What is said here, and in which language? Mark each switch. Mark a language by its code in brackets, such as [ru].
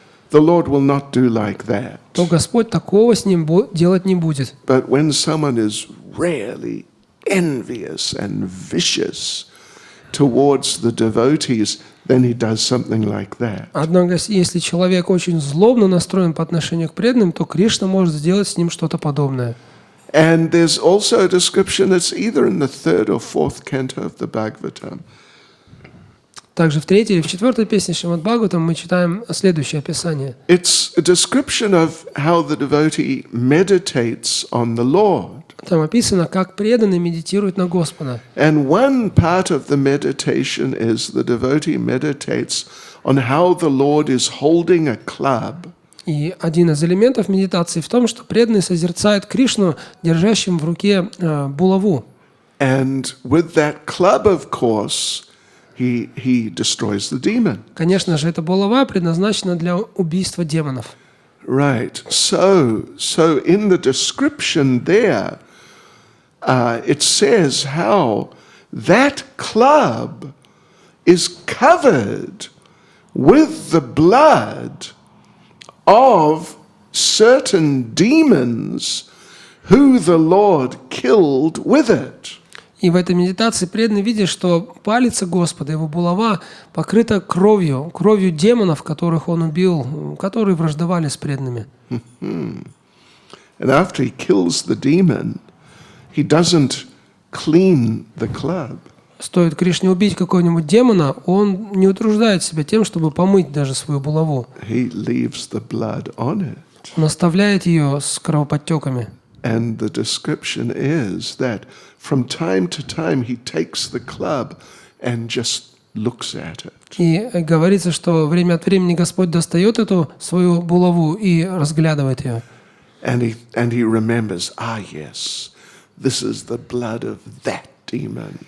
[en] the Lord will not do like that. [ru] то Господь такого с ним делать не будет. [en] But when someone is really envious and vicious towards the devotees, then he does something like that. [ru] Однако, если человек очень злобно настроен по отношению к преданным, то Кришна может сделать с ним что-то подобное. [en] And there's also a description, it's either in the 3rd or 4th canto of the Bhagavatam. [ru] Также в 3-й или в 4-й песне Шримад Бхагаватам мы читаем следующее описание. [en] It's a description of how the devotee meditates on the Lord. [ru] Там описано, как преданный медитирует на Господа. [en] And one part of the meditation is the devotee meditates on how the Lord is holding a club. [ru] И один из элементов медитации в том, что преданный созерцает Кришну, держащим в руке булаву. [en] And with that club, of course, he destroys the demon. [ru] Конечно же, эта булава предназначена для убийства демонов. [en] Right. So in the description there, it says how that club is covered with the blood of certain demons who the Lord killed with it. [ru] И в этой медитации преданный видит, что палец Господа, его булава, покрыта кровью демонов, которых он убил, которые враждовали с преданными. [en] And after he kills the demon, he doesn't clean the club. [ru] Стоит Кришне убить какого-нибудь демона, он не утруждает себя тем, чтобы помыть даже свою булаву. [en] He leaves the blood on it. [ru] Он оставляет ее с кровоподтеками. [en] And the description is that from time to time he takes the club and just looks at it. [ru] И говорится, что время от времени Господь достает эту свою булаву и разглядывает ее. [en] And he remembers, yes, this is the blood of that demon.